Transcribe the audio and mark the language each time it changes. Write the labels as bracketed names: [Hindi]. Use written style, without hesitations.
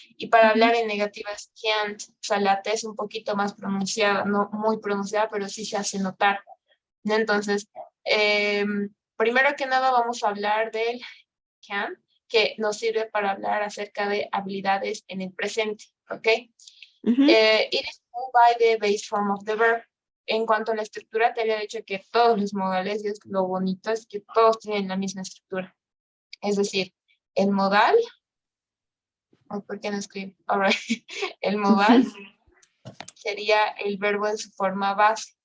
[Spanish] Y para hablar en negativa es can't, o sea, la T es un poquito más pronunciada, no muy pronunciada, pero sí se hace notar, ¿no? Entonces, primero que nada vamos a hablar del can, que nos sirve para hablar acerca de habilidades en el presente, ¿ok? [English] It is moved by the base form of the verb. [Spanish] En cuanto a la estructura, te había dicho que todos los modales, y es lo bonito, es que todos tienen la misma estructura. Es decir, el modal, ¿por qué no escribo? [English] All right. [Spanish] El modal sería el verbo en su forma base.